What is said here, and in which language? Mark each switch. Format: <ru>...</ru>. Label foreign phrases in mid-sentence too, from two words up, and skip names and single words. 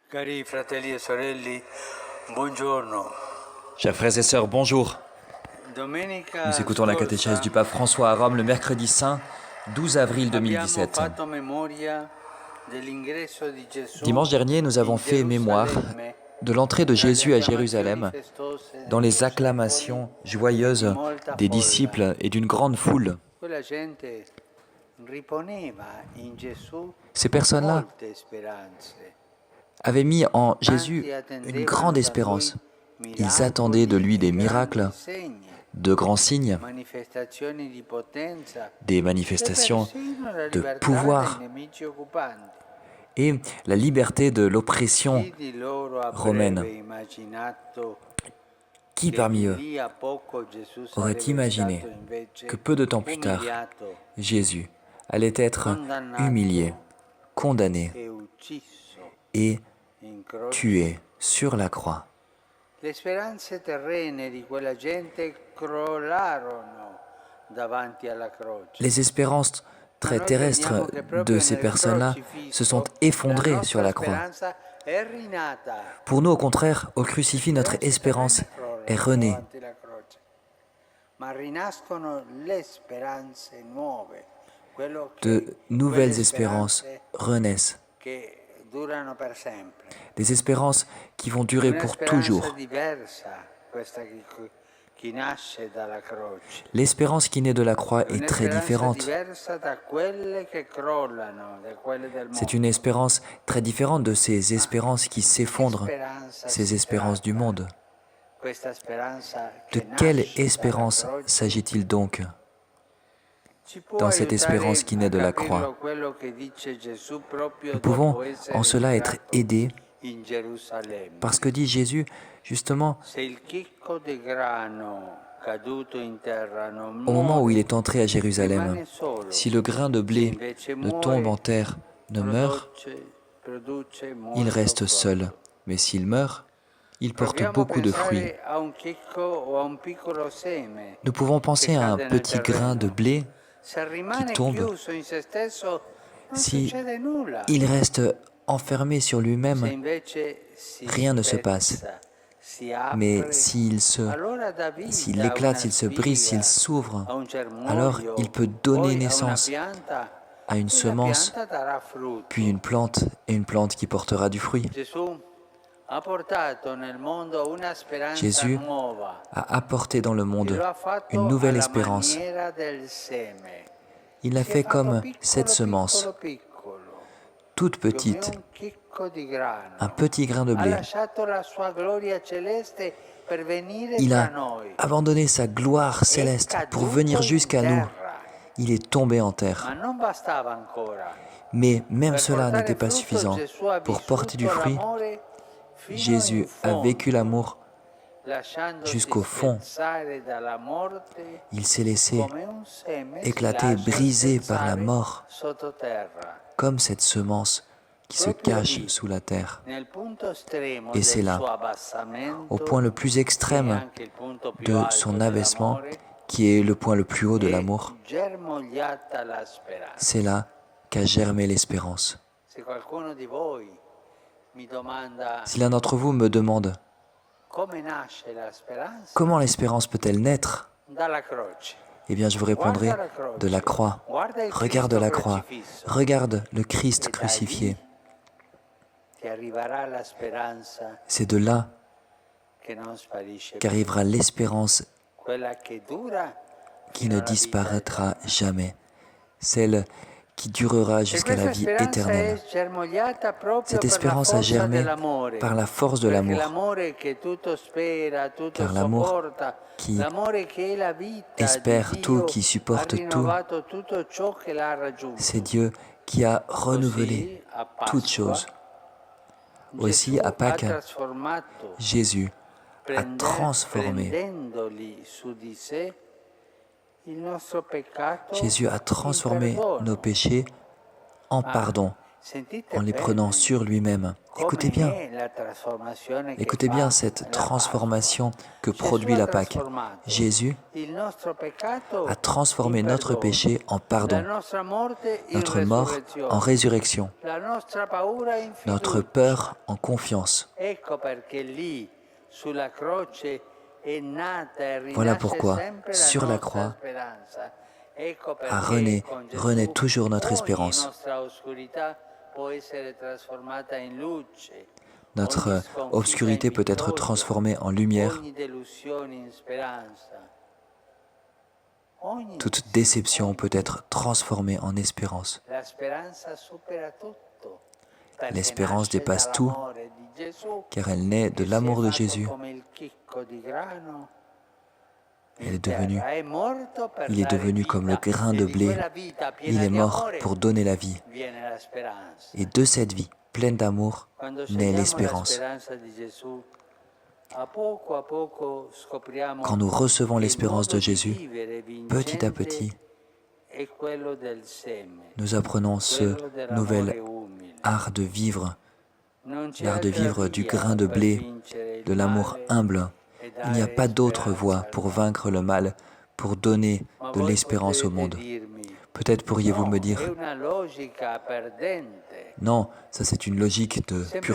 <it>Cari fratelli e sorelle, buongiorno.</it> <fr>Chers frères et sœurs, bonjour.</fr> <it>Domenica</it> <fr>Nous écoutons la catéchèse</fr> <it>scorsa</it> <fr>du pape François à Rome le mercredi saint 12 avril</fr> <it>abbiamo</it> <fr>2017.</fr> <it>fatto memoria dell'ingresso di Gesù</it> <fr>Dimanche dernier, nous avons</fr> <it>in</it> <fr>fait mémoire</fr> <it>Gerusalemme</it> <fr>de l'entrée de</fr> <it>tra le</it> <fr>Jésus à</fr> <it>acclamazioni</it> <fr>Jérusalem</fr> <it>festose</it> <fr>dans</fr> <it>dei</it> <fr>les</fr> <it>discepoli</it> <fr>acclamations</fr> <it>e</it> <fr>joyeuses</fr> <it>molta</it> <fr>des</fr> <it>folla.</it> <fr>disciples et d'une grande foule.</fr> <it>Quella gente riponeva in Gesù</it> <fr>Ces personnes-là</fr> <it>molte speranze.</it> <fr>avaient mis en Jésus</fr> <it>Tanti</it> <fr>une</fr> <it>attendevano</it> <fr>grande</fr> <it>da lui</it> <fr>espérance. Ils attendaient de</fr> <it>miracoli</it> <fr>lui</fr> <it>e</it> <fr>des</fr> <it>grandi</it> <fr>miracles,</fr> <it>segni,</it> <fr>de grands signes,</fr> <it>manifestazioni di potenza</it> <fr>des</fr> <it>e</it> <fr>manifestations</fr> <it>persino la</it> <fr>de</fr> <it>libertà dai</it> <fr>pouvoir</fr> <it>nemici occupanti.</it> <fr>et la liberté de l'oppression</fr> <it>Chi di loro avrebbe</it> <fr>romaine.</fr> <it>immaginato</it> <fr>Qui</fr> <it>che</it> <fr>parmi</fr> <it>di</it> <fr>eux</fr> <it>lì a poco Gesù</it> <fr>aurait</fr> <it>sarebbe</it> <fr>imaginé</fr> <it>stato</it> <fr>que</fr> <it>invece</it> <fr>peu de temps plus tard,</fr> <it>umiliato,</it> <fr>Jésus allait être humilié,</fr> <it>condannato</it> <fr>condamné</fr> <it>e ucciso</it> <fr>et</fr> <it>in croce?</it> <fr>tué sur la croix.</fr> <it>Le speranze terrene di quella gente crollarono davanti alla croce.</it> <fr>Les espérances</fr> <it>Ma</it> <fr>très</fr> <it>noi crediamo</it> <fr>terrestres</fr> <it>che</it> <fr>de</fr> <it>proprio</it> <fr>ces</fr> <it>nel</it> <fr>personnes-là se sont</fr> <it>crocifisso la</it> <fr>effondrées sur</fr> <it>nostra</it> <fr>la croix.</fr> <it>speranza è rinata.</it> <fr>Pour nous, au contraire, au crucifix,</fr> <it>Le</it> <fr>notre</fr> <it>speranze</it> <fr>espérance</fr> <it>terrene crollano</it> <fr>est renée.</fr> <it>davanti alla croce, ma rinascono le speranze nuove,</it> <fr>De</fr> <it>quelle</it> <fr>nouvelles espérances</fr> <it>speranze</it> <fr>renaissent.</fr> <it>che durano per sempre.</it> <fr>Des espérances qui vont</fr> <it>È</it> <fr>durer</fr> <it>una</it> <fr>pour</fr> <it>speranza</it> <fr>toujours.</fr> <it>diversa questa che nasce dalla croce.</it> <fr>L'espérance qui naît de la croix</fr> <it>È</it> <fr>est</fr> <it>una</it> <fr>très</fr> <it>speranza</it> <fr>différente.</fr> <it>diversa da quelle che crollano, da quelle del</it> <fr>C'est une</fr> <it>mondo.</it> <fr>espérance très différente de ces espérances qui</fr> <it>Di che</it> <fr>s'effondrent,</fr> <it>speranza</it> <fr>ces</fr> <it>si</it> <fr>espérances du</fr> <it>tratta?</it> <fr>monde.</fr> <it>Questa speranza</it> <fr>De</fr> <it>che</it> <fr>quelle</fr> <it>nasce dalla</it> <fr>espérance</fr> <it>croce</it> <fr>s'agit-il donc</fr> <it>ci può</it> <fr>dans cette espérance</fr> <it>aiutare</it> <fr>qui</fr> <it>a</it> <fr>naît de la</fr> <it>capirlo</it> <fr>croix?</fr> <it>quello che dice Gesù proprio</it> <fr>Nous pouvons</fr> <it>dopo</it> <fr>en</fr> <it>essere</it> <fr>cela être</fr> <it>entrato</it> <fr>aidés</fr> <it>in Gerusalemme.</it> <fr>parce que dit Jésus, justement,</fr> <it>Se il chicco di grano caduto in terra non</it> <fr>au moment où il</fr> <it>muore,</it> <fr>est entré à Jérusalem,</fr> <it>rimane solo.</it> <fr>si le grain de</fr> <it>Se</it> <fr>blé</fr> <it>invece</it> <fr>ne tombe en</fr> <it>muore,</it> <fr>terre, ne meurt,</fr> <it>produce</it> <fr>il</fr> <it>molto</it> <fr>reste seul.</fr> <it>frutto.</it> <fr>Mais s'il meurt, il porte</fr> <it>Proviamo a</it> <fr>beaucoup de fruits.</fr> <it>pensare a un chicco o a un piccolo seme</it> <fr>Nous pouvons</fr> <it>che</it> <fr>penser à un</fr> <it>cade nel</it> <fr>petit grain de</fr> <it>terreno.</it> <fr>blé</fr> <it>Se</it> <fr>qui</fr> <it>rimane</it> <fr>tombe.</fr> <it>chiuso in se stesso non</it> <fr>Si</fr> <it>succede nulla.</it> <fr>il reste enfermé sur</fr> <it>Se</it> <fr>lui-même,</fr> <it>invece si</it> <fr>rien ne se passe.</fr> <it>spezza, si</it> <fr>Mais</fr> <it>apre,</it> <fr>s'il</fr> <it>allora dà vita a</it> <fr>éclate,</fr> <it>una</it> <fr>s'il se brise, s'il</fr> <it>spiga,</it> <fr>s'ouvre,</fr> <it>a un</it> <fr>alors</fr> <it>germoglio,</it> <fr>il peut donner</fr> <it>poi a una</it> <fr>naissance</fr> <it>pianta</it> <fr>à une</fr> <it>e la</it> <fr>semence,</fr> <it>pianta darà frutto.</it> <fr>puis une plante, et une plante qui portera du fruit.</fr> <it>Gesù ha portato nel mondo una speranza</it> <fr>Jésus</fr> <it>nuova</it> <fr>a apporté dans le</fr> <it>e</it> <fr>monde</fr> <it>lo ha</it> <fr>une</fr> <it>fatto</it> <fr>nouvelle</fr> <it>alla</it> <fr>espérance.</fr> <it>maniera del seme.</it> <fr>Il l'a</fr> <it>Si è</it> <fr>fait</fr> <it>fatto</it> <fr>comme cette</fr> <it>piccolo,</it> <fr>semence,</fr> <it>piccolo,</it> <fr>toute</fr> <it>come</it> <fr>petite,</fr> <it>un chicco di grano.</it> <fr>un petit grain de</fr> <it>Ha</it> <fr>blé.</fr> <it>lasciato la sua gloria celeste per venire</it> <fr>Il</fr> <it>tra</it> <fr>a</fr> <it>noi.</it> <fr>abandonné sa gloire</fr> <it>È</it> <fr>céleste pour</fr> <it>caduto</it> <fr>venir</fr> <it>in</it> <fr>jusqu'à nous.</fr> <it>terra.</it> <fr>Il est tombé en</fr> <it>Ma</it> <fr>terre.</fr> <it>non bastava ancora.</it> <fr>Mais même</fr> <it>Per</it> <fr>cela</fr> <it>portare</it> <fr>n'était pas</fr> <it>frutto</it> <fr>suffisant.</fr> <it>Gesù ha</it> <fr>Pour porter du</fr> <it>vissuto</it> <fr>fruit,</fr> <it>l'amore fino in</it> <fr>Jésus a vécu</fr> <it>fondo,</it> <fr>l'amour</fr> <it>lasciandosi</it> <fr>jusqu'au fond.</fr> <it>spezzare dalla morte</it> <fr>Il s'est laissé</fr> <it>come un seme si</it> <fr>éclater,</fr> <it>lascia</it> <fr>brisé par la</fr> <it>spezzare</it> <fr>mort,</fr> <it>sottoterra.</it> <fr>comme cette semence qui se</fr> <it>Proprio</it> <fr>cache</fr> <it>lì,</it> <fr>sous la terre.</fr> <it>nel punto estremo</it> <fr>Et</fr> <it>del</it> <fr>c'est là,</fr> <it>suo</it> <fr>au</fr> <it>abbassamento,</it> <fr>point le plus</fr> <it>che è</it> <fr>extrême</fr> <it>anche il punto più</it> <fr>de</fr> <it>alto</it> <fr>son abaissement,</fr> <it>dell'amore,</it> <fr>qui est le point le plus haut de</fr> <it>è</it> <fr>l'amour,</fr> <it>germogliata la speranza.</it> <fr>c'est là qu'a germé l'espérance.</fr> <it>Se qualcuno di voi mi domanda</it> <fr>Si l'un d'entre vous me demande</fr> <it>come nasce la speranza,</it> <fr>comment l'espérance peut-elle naître,</fr> <it>dalla croce.</it> <fr>eh bien je vous répondrai</fr> <it>Guarda la croce,</it> <fr>de la croix.</fr> <it>guarda il</it> <fr>Regarde</fr> <it>Cristo</it> <fr>la croix,</fr> <it>crocifisso,</it> <fr>regarde le Christ</fr> <it>e da</it> <fr>crucifié.</fr> <it>lì ti arriverà la speranza</it> <fr>C'est de là</fr> <it>che non sparisce più,</it> <fr>qu'arrivera l'espérance</fr> <it>quella che dura</it> <fr>qui</fr> <it>fino</it> <fr>ne</fr> <it>alla vita</it> <fr>disparaîtra</fr> <it>eterna.</it> <fr>jamais, celle qui durera</fr> <it>E</it> <fr>jusqu'à la</fr> <it>questa</it> <fr>vie</fr> <it>speranza è</it> <fr>éternelle.</fr> <it>germogliata proprio</it> <fr>Cette</fr> <it>per la</it> <fr>espérance a</fr> <it>forza</it> <fr>germé</fr> <it>dell'amore,</it> <fr>par la force de</fr> <it>perché</it> <fr>l'amour,</fr> <it>l'amore che tutto spera, tutto</it> <fr>car l'amour</fr> <it>sopporta,</it> <fr>qui</fr> <it>l'amore che è la vita di</it> <fr>espère tout,</fr> <it>Dio</it> <fr>qui</fr> <it>ha</it> <fr>supporte tout,</fr> <it>rinnovato tutto ciò che l'ha raggiunto.</it> <fr>c'est Dieu qui a renouvelé</fr> <it>Così a</it> <fr>toutes</fr> <it>Pasqua</it> <fr>choses. Aussi,</fr> <it>Gesù</it> <fr>à</fr> <it>ha</it> <fr>Pâques,</fr> <it>trasformato,</it> <fr>Jésus a transformé.</fr> <it>prendendoli su di sé, il nostro peccato</it> <fr>Jésus a</fr> <it>in</it> <fr>transformé nos</fr> <it>perdono.</it> <fr>péchés en</fr> <it>Ma</it> <fr>pardon.</fr> <it>Sentite</it> <fr>en les</fr> <it>bene</it> <fr>prenant sur lui-même. Écoutez bien,</fr> <it>come è la trasformazione che</it> <fr>écoutez bien</fr> <it>fa</it> <fr>cette</fr> <it>la</it> <fr>transformation que</fr> <it>Pasqua. Gesù</it> <fr>produit</fr> <it>ha</it> <fr>la Pâque.</fr> <it>trasformato</it> <fr>Jésus</fr> <it>il nostro peccato</it> <fr>a transformé</fr> <it>in</it> <fr>notre</fr> <it>perdono,</it> <fr>péché en</fr> <it>la</it> <fr>pardon,</fr> <it>nostra morte in</it> <fr>notre mort en</fr> <it>resurrezione,</it> <fr>résurrection,</fr> <it>la nostra paura in</it> <fr>notre</fr> <it>fiducia.</it> <fr>peur en confiance.</fr> <it>Ecco perché lì, sulla croce, è nata e</it> <fr>Voilà</fr> <it>rinasce</it> <fr>pourquoi,</fr> <it>sempre la</it> <fr>sur la</fr> <it>nostra</it> <fr>croix,</fr> <it>speranza. Ecco</it> <fr>a</fr> <it>perché con</it> <fr>renaît</fr> <it>Gesù</it> <fr>toujours notre</fr> <it>ogni</it> <fr>espérance.</fr> <it>nostra oscurità può essere trasformata in luce, ogni</it> <fr>Notre</fr> <it>sconfitta in</it> <fr>obscurité peut être</fr> <it>vittoria,</it> <fr>transformée en lumière,</fr> <it>ogni delusione in speranza. Ogni</it> <fr>toute déception peut être transformée en espérance.</fr> <it>La speranza supera tutto, perché</it> <fr>L'espérance</fr> <it>nasce</it> <fr>dépasse tout,</fr> <it>dall'amore di Gesù</it> <fr>car elle naît de</fr> <it>che si è</it> <fr>l'amour de</fr> <it>fatto</it> <fr>Jésus.</fr> <it>come il chicco di grano</it> <fr>Elle</fr> <it>in</it> <fr>est devenue,</fr> <it>terra, è morto per</it> <fr>il est</fr> <it>dare</it> <fr>devenu comme le</fr> <it>vita</it> <fr>grain</fr> <it>e</it> <fr>de</fr> <it>di</it> <fr>blé.</fr> <it>quella vita</it> <fr>Il</fr> <it>piena</it> <fr>est</fr> <it>di</it> <fr>mort</fr> <it>amore</it> <fr>pour donner la vie.</fr> <it>viene la speranza.</it> <fr>Et de cette vie pleine d'amour</fr> <it>Quando</it> <fr>naît</fr> <it>scegliamo la</it> <fr>l'espérance.</fr> <it>speranza di Gesù, a poco scopriamo</it> <fr>Quand nous recevons</fr> <it>che il</it> <fr>l'espérance</fr> <it>modo</it> <fr>de</fr> <it>di</it> <fr>Jésus,</fr> <it>vivere</it> <fr>petit à</fr> <it>vincente</it> <fr>petit,</fr> <it>è quello del seme,</it> <fr>nous apprenons ce</fr> <it>quello</it> <fr>nouvel</fr> <it>dell'amore umile.</it> <fr>art de vivre,</fr> <it>Non c'è</it> <fr>l'art de</fr> <it>altra</it> <fr>vivre du</fr> <it>via</it> <fr>grain de</fr> <it>per</it> <fr>blé,</fr> <it>vincere</it> <fr>de</fr> <it>il</it> <fr>l'amour</fr> <it>male</it> <fr>humble.</fr> <it>e</it> <fr>Il n'y a</fr> <it>dare</it> <fr>pas d'autre voie</fr> <it>speranza al</it> <fr>pour</fr> <it>mondo.</it> <fr>vaincre le mal, pour donner</fr> <it>Ma</it> <fr>de</fr> <it>voi</it> <fr>l'espérance au</fr> <it>potrete</it> <fr>monde.</fr> <it>dirmi,</it> <fr>Peut-être pourriez-vous me</fr> <it>no, è</it> <fr>dire,</fr> <it>una logica perdente.</it> <fr>non, ça c'est une logique de pure</fr>